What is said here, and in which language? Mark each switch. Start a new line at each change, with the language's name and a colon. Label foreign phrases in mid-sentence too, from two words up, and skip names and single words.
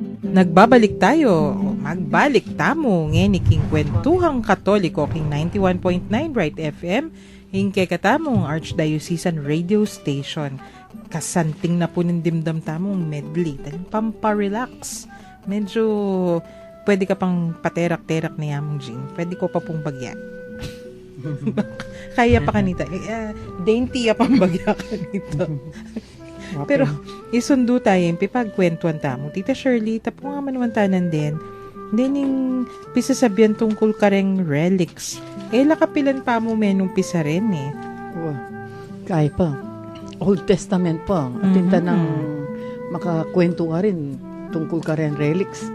Filipino: Nagbabalik tayo,
Pampanga: magbalik tamo, ngeniking kwentuhang katoliko king 91.9 Bright FM, hingke katamong Archdiocesan Radio Station. Kasanting na po ng dimdam tamong medley, taling pamparelax. Medyo pwede ka pang paterak-terak na yamong Jing. Pwede ko pa pong bagya. Kaya pa kanita. Dainty ya pang bagya kanito. Pero isundo tayo yung pipagkwentuhan tamo. Tita Shirley, tapo nga manuwantanan din. Then yung pisasabihan tungkol kareng relics. Lakapilan pa mo menong pisa rin eh. Kaya pa. Old Testament pa. Atinta ng makakwento ka rin tungkol ka rin relics.